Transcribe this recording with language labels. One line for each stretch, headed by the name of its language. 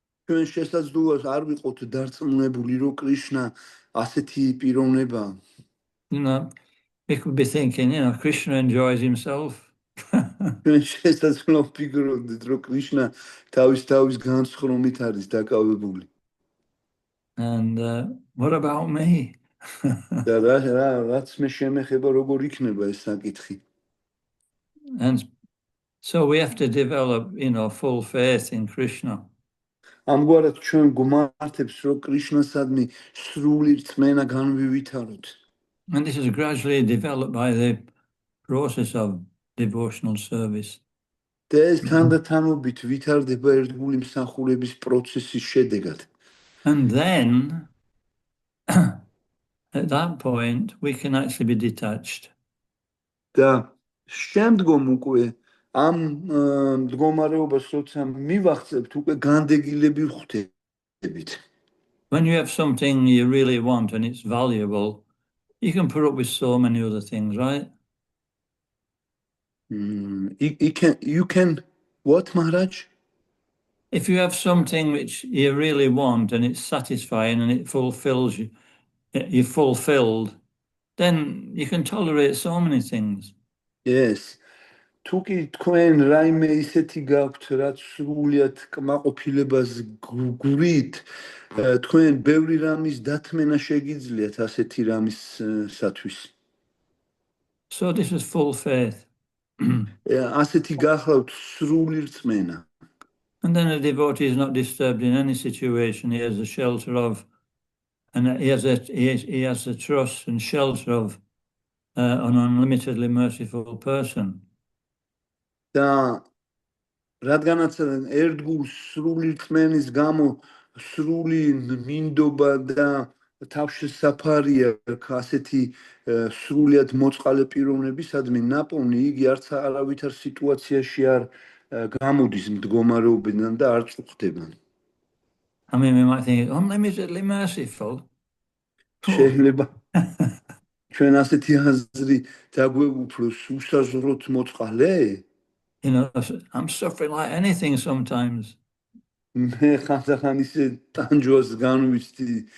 Georgian: ჩვენ შესაძლოა არ ვიყოთ დარწმუნებული, რომ კრიშნა ასეთი პიროვნებაა.
English: We could be thinking, Krishna enjoys himself.
Georgian: ჩვენ შესაძლოა ვფიქრობდეთ, რომ კრიშნა თავის განსხრომით არის დაკავებული.
English: And what about me?
Georgian: და რაც მე შემეხება, როგორ იქნება ეს საკითხი.
English: And so we have to develop, full faith in Krishna.
Georgian: ამგვარად ჩვენ გვმართებს, რომ კრიშნასადმი სრული რწმენა განვივითაროთ.
English: And this is gradually developed by the process of devotional service.
Georgian: და ეს თანდათანობით ვითარდება ერთგული მსახურების პროცესის შედეგად.
English: And then, at that point, we can actually be detached.
Georgian: და შემდგომ უკვე ამ მდგომარეობას როცა მივახცევთ, უკვე განდეგილები ვხდებით.
English: When you have something you really want and it's valuable, you can put up with so many other things, right? You can what, Maharaj? If you have something which you really want and it's satisfying and it fulfills you, you're fulfilled, then you can tolerate so many things. Yes.
Georgian: თუ კი თქვენ რაიმე ისეთი გაქვთ, რაც სრულიად კმაყოფილებას გურით, თქვენ ბევრი რამის დათმენა შეგიძლიათ ასეთი რამისათვის.
English: So this is full faith.
Georgian: ასეთი გახლავთ სრული რწმენა.
English: And then a devotee is not disturbed in any situation. He has the shelter of, and he has the trust and shelter of an unlimitedly merciful person.
Georgian: და რადგანაც ერთგულ სრული რწმენის გამო სრული მინდობა და თავშესაფარია ასეთი სრულიად მოწყალე პიროვნებისადმი ნაპოვნი, იგი არც არავითარ სიტუაციაში არ გამოდის მდგომარეობიდან და არ წუხდება.
English: I mean, we might think, unlimitedly merciful.
Georgian: შეიძლება ჩვენ ასეთი აზრი დაგვეუფლოს, უსაზღვროდ მოწყალე?
English: I'm suffering like anything sometimes.
Georgian: მე ხანდახან ისე ტანჯვას განვიცდი.